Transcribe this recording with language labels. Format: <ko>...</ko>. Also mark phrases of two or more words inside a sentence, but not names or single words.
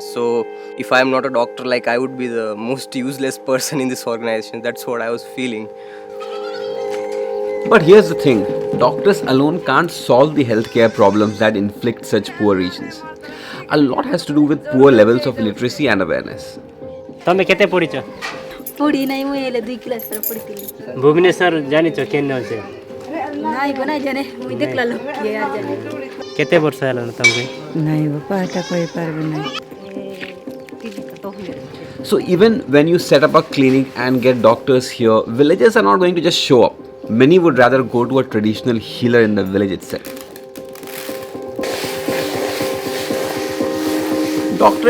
<en>So if I'm not a doctor, I would be the most useless person in this organization. That's what I was feeling. But here's the thing, doctors alone can't solve the healthcare problems that inflict such poor regions. A lot has to do with poor levels of literacy and awareness.</en> <or>ତମେ କେତେ ପଢିଛ? ପଢି ନାହିଁ ମୁଁ ଏଲେ 2 କ୍ଲାସ୍ ପରେ ପଢିଥିଲି। ଭୁବନେଶ୍ୱର ଜାଣିଛ କେନ ଅଛି? ନାଇଁ ବନାଇ ଜାନେ ମୁଁ ଦେଖିଲା ଲୋକ କିଏ ୟାର ଜାନେ। କେତେ ବର୍ଷ ହେଲାଣି ତମକୁ? ନାଇଁ ବାପା ଏଟା କହି ପାରିବି ନାହିଁ।</or> <en>So even when you set up a clinic and get doctors here, villagers are not going to just show up. Many would rather go to a traditional healer in the village itself. Dr.</en>